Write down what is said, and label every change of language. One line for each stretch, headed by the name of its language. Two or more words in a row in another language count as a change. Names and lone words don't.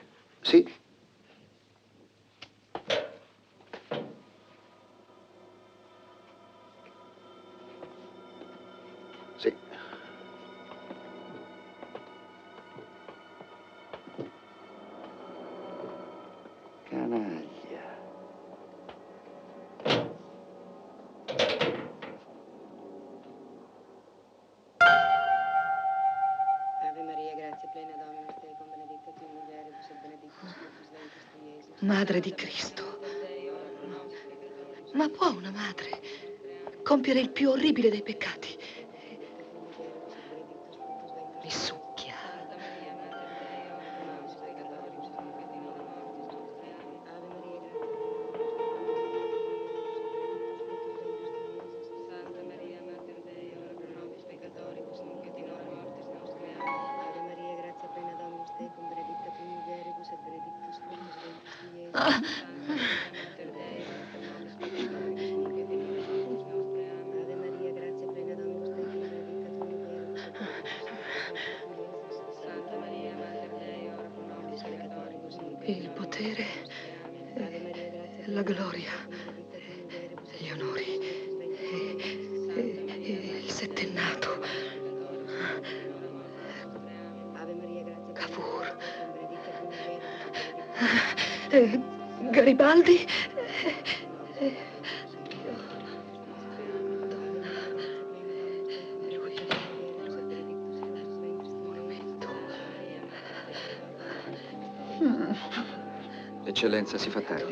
Italian: Sì. Sì. Canaglia.
Latin: Ave Maria, grazia plena, Dominus tecum, benedicta tu in mulieribus et benedictus fructus ventris tui, Iesus.
Italian: Madre di Cristo. Ma può una madre compiere il più orribile dei peccati? Mi succhia.
Latin: Santa Maria, Mater Dei, ora pro nobis peccatoribus, nunc et in hora mortis nostre. Ave Maria, grazia plena, Dominus tecum, benedicta tu in mulieribus et benedictus fructus ventris tui, Iesus. Santa Maria, Mater Dei, ora pro nobis peccatoribus, nunc et in hora mortis nostre. Ave Maria, grazia plena, Dominus tecum, benedicta tu in mulieribus et benedictus fructus ventris tui, Iesus. Santa Maria, Mater Dei, ora pro nobis peccatoribus, nunc et in
Italian: Il
Latin: hora
Italian: potere,
Latin: Ave Maria, grazia
Italian: la gloria,
Latin: benedicta
Italian: gli onori e il settennato.
Latin: Ave Maria, grazia
Italian: Cavour.
Latin: benedicta tu in mulieribus.
Italian: Garibaldi. Eccellenza, si fa tardi.